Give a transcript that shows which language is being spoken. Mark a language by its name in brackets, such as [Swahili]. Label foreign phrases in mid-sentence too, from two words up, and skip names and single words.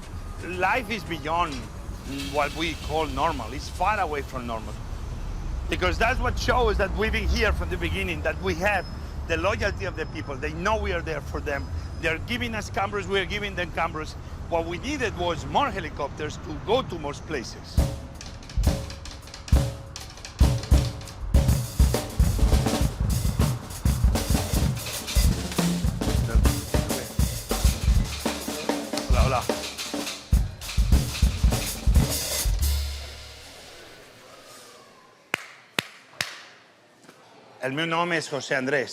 [English] Life is beyond what we call normal. It's far away from normal. Because that's what shows that we've been here from the beginning, that we have the loyalty of the people. They know we are there for them. They're giving us cameras, we are giving them cameras. What we needed was more helicopters to go to more places. [Catalan] Hola, hola. El meu nom és José Andrés.